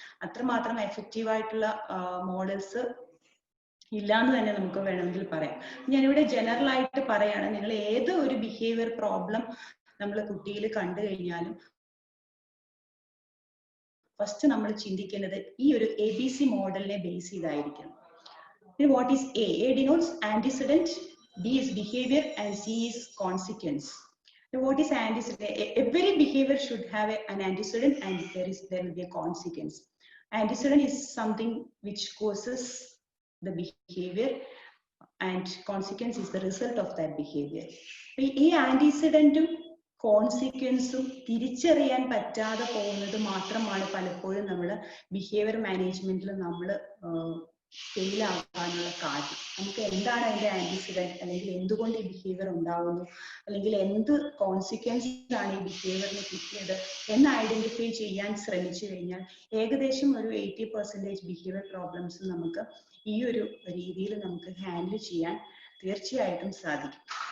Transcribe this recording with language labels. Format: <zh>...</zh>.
<ml>അത്രമാത്രം എഫക്റ്റീവ് ആയിട്ടുള്ള മോഡൽസ് ഇല്ലാന്ന് തന്നെ നമുക്ക് വേണമെങ്കിൽ പറയാം. ഞാനിവിടെ ജനറൽ ആയിട്ട് പറയാണ്, നിങ്ങൾ ഏത് ഒരു ബിഹേവിയർ പ്രോബ്ലം നമ്മൾ കുട്ടിയിൽ കണ്ടു കഴിഞ്ഞാലും ഫസ്റ്റ് നമ്മൾ ചിന്തിക്കേണ്ടത് ഈ ഒരു ABC മോഡലിനെ base ചെയ്തായിരിക്കണം.</ml> <en>What is A? A denotes antecedent, B is behavior, and C is consequence. Now, what is antecedent? Every behavior should have an antecedent, and there will be a consequence. Antecedent is something which causes the behavior, and consequence is the result of that behavior.</en> <ml>ഈ ആന്റിസിഡന്റും കോൺസിക്വൻസും തിരിച്ചറിയാൻ പറ്റാതെ പോകുന്നത് മാത്രമാണ് പലപ്പോഴും നമ്മൾ behaviour മാനേജ്മെന്റിൽ നമ്മൾ fail ആകാനുള്ള കാര്യം, നമുക്ക് എന്താണ് അതിന്റെ ആന്റിസിഡന്റ്, അല്ലെങ്കിൽ എന്തുകൊണ്ട് ഈ ബിഹേവിയർ ഉണ്ടാവുന്നു, അല്ലെങ്കിൽ എന്ത് കോൺസിക്വൻസ് ആണ് ഈ ബിഹേവിയറിന് കിട്ടിയത് എന്ന് ഐഡന്റിഫൈ ചെയ്യാൻ ശ്രമിച്ചു കഴിഞ്ഞാൽ ഏകദേശം ഒരു 80% ബിഹേവിയർ പ്രോബ്ലംസ് നമുക്ക് ഈ ഒരു രീതിയിൽ നമുക്ക് ഹാൻഡിൽ ചെയ്യാൻ തീർച്ചയായിട്ടും സാധിക്കും.</ml>